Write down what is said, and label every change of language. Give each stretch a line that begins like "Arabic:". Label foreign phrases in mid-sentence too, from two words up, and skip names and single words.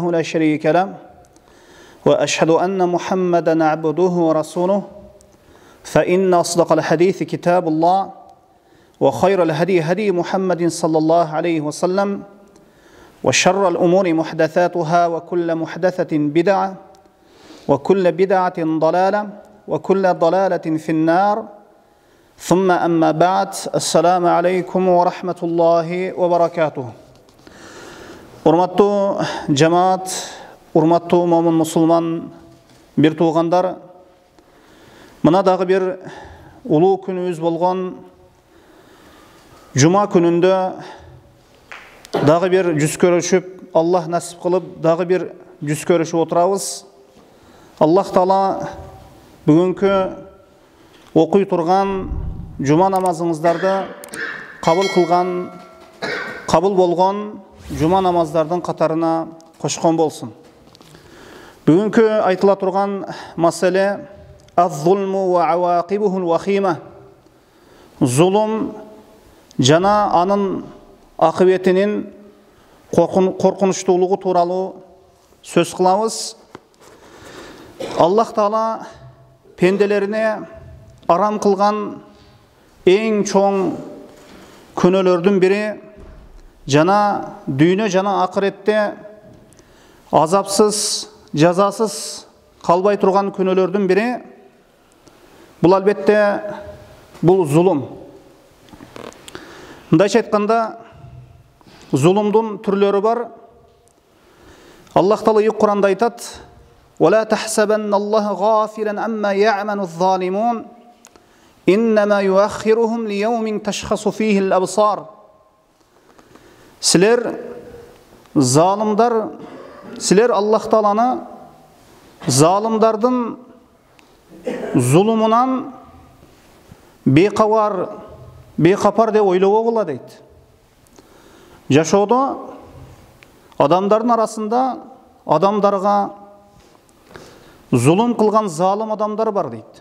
Arabic: لا شريك له وأشهد أن محمدا عبده ورسوله فإن أصدق الحديث كتاب الله وخير الهدي هدي محمد صلى الله عليه وسلم وشر الأمور محدثاتها وكل محدثة بدعة وكل بدعة ضلالة وكل ضلالة في النار ثم أما بعد السلام عليكم ورحمة الله وبركاته.
Kyrgyz: Урматтуу жамаат, урматтуу момун мусулман бир туугандар, мына дагы бир улуу күнүбүз болгон жума күнүндө дагы бир жүз көрүшүп, Аллах насип кылып, дагы бир жүз көрүшүп отурабыз. Аллах Таала бүгүнкү окуй турган жума намазыңыздарды кабыл болгон жума намаздардын катарына кошкон болсун. Бүгүнкү айтыла турган маселе
Arabic: الظلم وعواقبه الوخيمة.
Kyrgyz: Зулум жана анын акыбетинин коркунучтуулугу тууралуу сөз кылабыз. Аллах Таала пенделерине арам кылган эң чоң күнөөлөрдүн бири жана дүйнө жана акыретте азапсыз, жазасыз калбай турган күнөөлөрдүн бири бул албетте бул зулум. Мындайча айтканда, зулумдун түрлөрү бар. Аллах Таала Кур'анда айтат:
Arabic: ولا تحسبن الله غافلا عما يعمل الظالمون إنما يؤخرهم ليوم تشخص فيه الأبصار.
Kyrgyz: Силер залымдар, силер Аллах Тааланы залымдардын зулумунан бейкапар деп ойлоого болот дейт. Жашоодо адамдардын арасында адамдарга зулум кылган залым адамдар бар дейт.